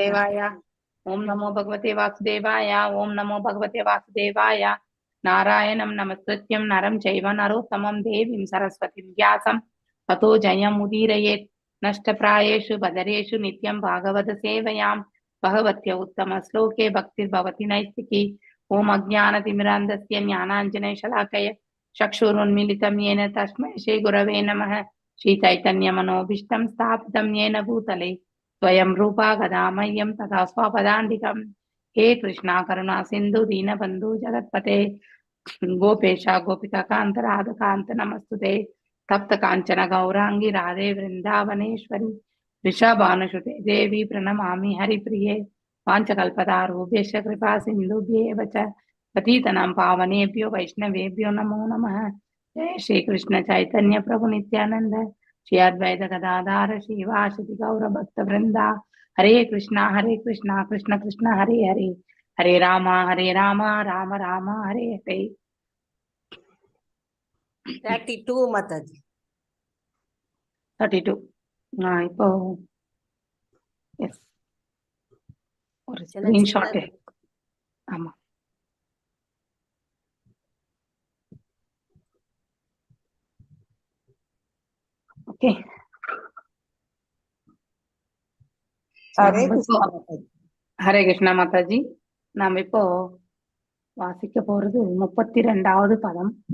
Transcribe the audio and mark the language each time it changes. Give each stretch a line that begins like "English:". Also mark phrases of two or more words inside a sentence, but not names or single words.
Sanskrit: वासुदेवाय ओम् नमो भगवते वासुदेवाय ओम् नमो भगवते वासुदेवाय नारायणं नमस्कृत्य नरं चैव नरोत्तमम् देवीं सरस्वतीं व्यासं ततो जयम् उदीरयेत् नष्टप्रायेषु भद्रेषु नित्यं भागवत सेवया भगवत्य उत्तम श्लोके भक्तिर्भवति नैष्ठिकी ओम् अज्ञानतिमिरान्धस्य ज्ञानाञ्जन शलाकया चक्षुरुन्मीलितं येन तस्मै श्री गुरवे नमः श्रीचैतन्यमनोभीष्टं स्थापितं येन भूतले स्वयं रूपा गदामह्यं तथा स्वपदान्तिकं हे कृष्णा करुणा सिन्धु दीनबन्धु जगत्पते गोपेशा गोपिकान्त राधकान्त नमस्तुते तप्त काञ्चन गौरांगी राधे वृन्दावनेश्वरी वृषभानुसुते देवी प्रणमामि हरिप्रिये वाञ्छकल्पतारूभ्यश्च कृपा सिन्धुभ्येव च पतितनां पावनेभ्यो वैष्णवेभ्यो नमो नमः जय श्री कृष्ण चैतन्य प्रभु नित्यानंद श्री अद्वैत गदाधार श्रीवासदि गौर भक्त वृंदा हरे कृष्णा कृष्ण कृष्ण हरे हरे हरे राम राम राम हरे हरे
Tamil: 32 மாதாஜி 32 நான் இப்போ எஸ் ஒரு ஸ்கிரீன்ஷாட் ஆமா ஓகே
Sanskrit: हरे कृष्ण
Tamil: மாதாஜி நாம இப்போ வாசிக்க போறது 32வது பதம்.